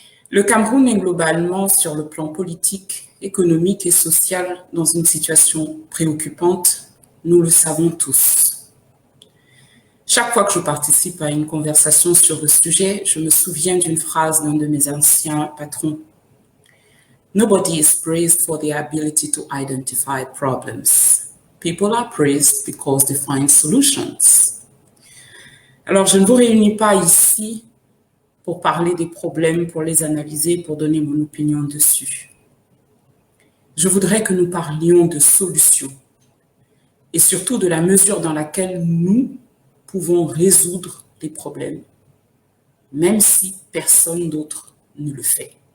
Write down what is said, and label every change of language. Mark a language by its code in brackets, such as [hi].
[fr] Le Cameroun est globalement, sur le plan politique, économique et social, dans une situation préoccupante, nous le savons tous. Chaque fois que je participe à une conversation sur le sujet, je me souviens d'une phrase d'un de mes anciens patrons. [en] Nobody is praised for their ability to identify problems. People are praised because they find solutions. [fr] Alors, je ne vous réunis pas ici pour parler des problèmes, pour les analyser, pour donner mon opinion dessus. Je voudrais que nous parlions de solutions et surtout de la mesure dans laquelle nous pouvons résoudre les problèmes, même si personne d'autre ne le fait.